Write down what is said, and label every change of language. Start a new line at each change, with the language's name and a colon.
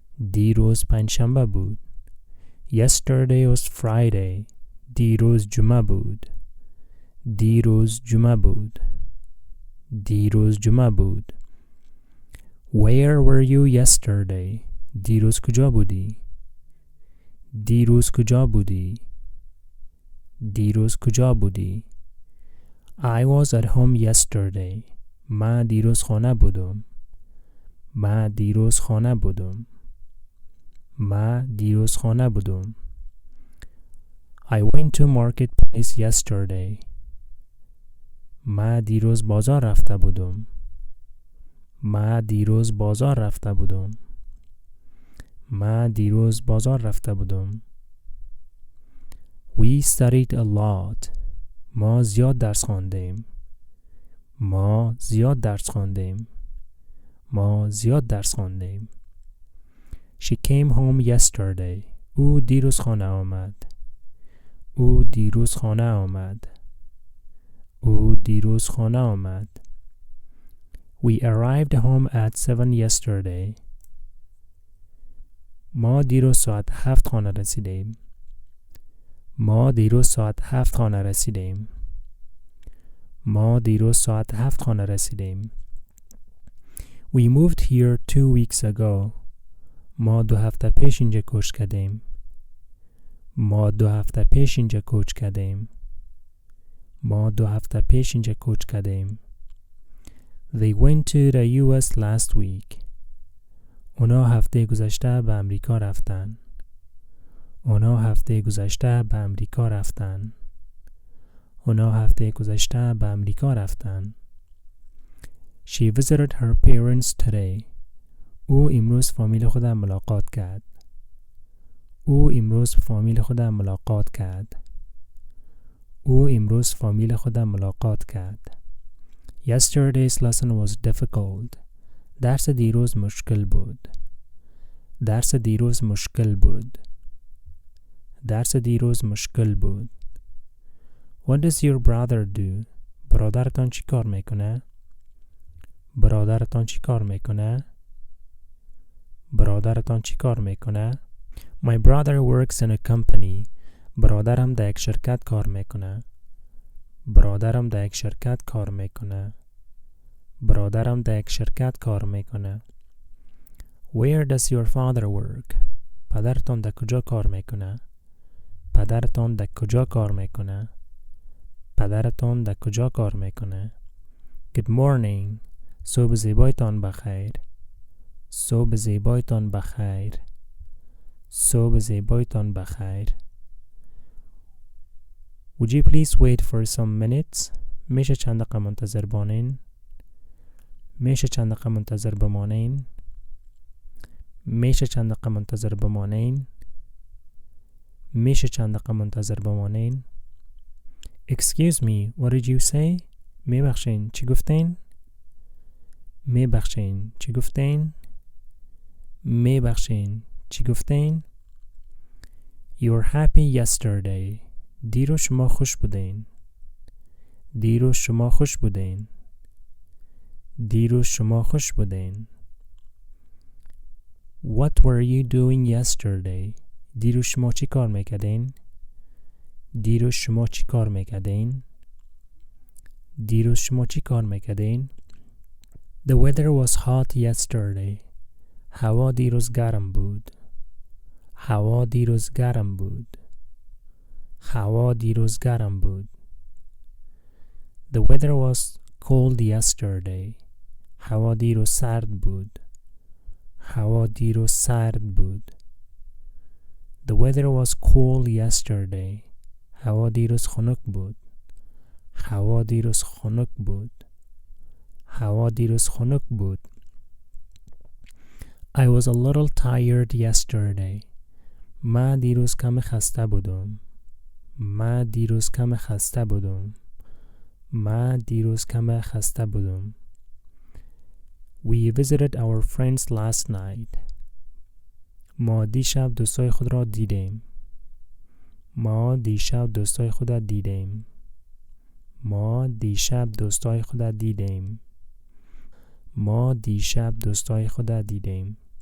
Persian: دیروز پنجشنبه بود.
English: Yesterday was Friday.
Persian: دیروز جمعه بود. دیروز جمعه بود. دیروز جمعه بود.
English: Where were you yesterday?
Persian: دیروز کجا بودی؟ دیروز کجا بودی؟ دیروز کجا بودی؟
English: I was at home yesterday.
Persian: من دیروز خانه بودم. من دیروز خانه بودم. من دیروز خانه بودم.
English: I went to marketplace yesterday.
Persian: من دیروز بازار رفته بودم. من دیروز بازار رفته بودم. من دیروز بازار رفته بودم.
English: We studied a lot.
Persian: ما زیاد درس خواندیم. ما زیاد درس خواندیم. ما زیاد درس خواندیم.
English: She came home yesterday.
Persian: او دیروز خانه آمد. او دیروز خانه آمد. او دیروز خانه آمد.
English: We arrived home at 7 yesterday.
Persian: ما دیروز ساعت 7 خانه رسیدیم. ما دیروز ساعت 7 خانه رسیدیم. ما دیروز ساعت 7 خانه رسیدیم.
English: We moved here 2 weeks ago.
Persian: ما 2 هفته پیش اینجا کوچ کردیم. ما 2 هفته پیش اینجا کوچ کردیم. ما 2 هفته پیش اینجا کوچ کردیم.
English: They went to the US last week.
Persian: اونا هفته گذشته به امریکا رفتن. اونا هفته گذشته به امریکا رفتن. اونا هفته گذشته به امریکا رفتن.
English: She visited her parents today.
Persian: او امروز فامیل خودم ملاقات کرد. او امروز فامیل خودم ملاقات کرد. او امروز فامیل خودم ملاقات کرد.
English: Yesterday's lesson was difficult.
Persian: درس دیروز مشکل بود. درس دیروز مشکل بود. درس دیروز مشکل بود.
English: What does your brother do?
Persian: برادرتان چی کار میکنه؟ برادرتان چی کار میکنه؟ برادرتان چی کار میکنه؟
English: My brother works in a company.
Persian: برادرم در یک شرکت کار میکنه. برادرم در یک شرکت کار میکنه. برادرم در یک شرکت کار میکنه.
English: Where does your father work?
Persian: پدرتان در کجا کار میکنه؟ پدرتان در کجا کار میکنه؟ پدرتان در کجا کار میکنه؟
English: Good morning.
Persian: صبح زیبایتان بخیر. صبح زیبایتان بخیر. صبح زیبایتان بخیر.
English: Would you please wait for some minutes?
Persian: میشه چند دقیقه منتظر بمانین؟ میشه چند دقیقه منتظر بمانین؟ میشه چند دقیقه منتظر بمانین؟ میشه چند دقیقه منتظر بمانین؟
English: Excuse me, what did you say?
Persian: میبخشین چی گفتین؟ میبخشین چی گفتین؟ میبخشین چی گفتین؟
English: You were happy yesterday.
Persian: دیروز شما خوش بودین. دیروز شما خوش بودین. دیروز شما خوش بودین.
English: What were you doing yesterday?
Persian: دیروز شما چی کار میکردین؟ دیروز شما چی کار میکردین؟ دیروز شما چی کار میکردین؟
English: The weather was hot yesterday.
Persian: هوا دیروز گرم بود. هوا دیروز گرم بود. هوا دیروز گرم بود.
English: The weather was cold yesterday.
Persian: هوا دیروز سرد بود. هوا دیروز سرد بود.
English: The weather was cold yesterday.
Persian: هوا دیروز خنک بود. هوا دیروز خنک بود. هوا دیروز خنک بود.
English: I was a little tired yesterday.
Persian: من دیروز کم خسته بودم. من دیروز کم خسته بودم. من دیروز کم خسته بودم.
English: We visited our friends last night.
Persian: ما دیشب دوستای خود را دیدیم. ما دیشب دوستای خود را دیدیم. ما دیشب دوستای خود را دیدیم. ما دیشب دوستای خود را دیدیم.